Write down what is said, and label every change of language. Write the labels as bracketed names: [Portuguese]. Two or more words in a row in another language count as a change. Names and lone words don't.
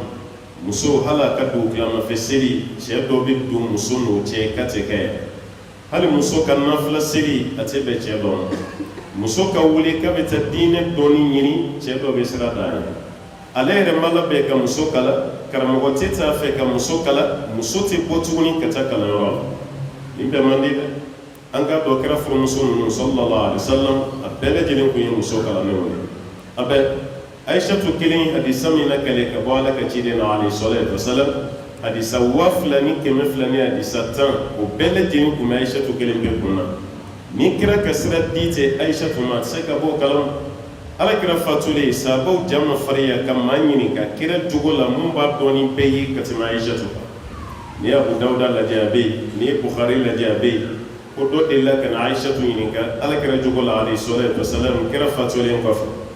[Bambara] muso hali a ka don tilemafɛ seli cɛ dɔw bɛ don muso n'o cɛ ka tɛ kɛ yan hali muso ka nafila seli a tɛ bɛn cɛ dɔ ma muso ka wuli k'a bɛ taa diinɛ dɔɔni ɲini cɛ dɔ bɛ sira d'a ye ale yɛrɛ ma labɛn ka muso kala karamɔgɔ tɛ t'a fɛ ka muso kala muso tɛ bɔ tuguni ka taa kalanyɔrɔ la nin bɛɛ man di dɛ an k'a dɔn kɛra furumuso ninnu [Arabic] صلى الله عليه وسلم [Bambara] a bɛɛ lajɛlen kun ye muso kalanenw ye a bɛ Aïchatu kelen hadisa min lakale ka bɔ ala ka ciden na [Arabic] عليه الصلاة والسلام [Bambara] hadisa 2200 ni hadisa 10 o bɛɛ lajɛlen kun bɛ Aïchatu kelen bɛɛ kun na ni kira ka sira di tɛ Aïchatu ma a tɛ se ka bɔ o kalama ala kira fatulen sahabaw jama farinya ka maa ɲini ka kira jogo la mun b'a dɔn ni bɛɛ ye ka tɛmɛ Aïchatu kan ni Abu Dawuda lajɛ a bɛ yen ni Bukhari lajɛ a bɛ yen ko dɔ delila ka na Aïchatu ɲininka ala kira jogo la [Arabic] عليه الصلاة والسلام [Bambara] kira fatulen kɔfɛ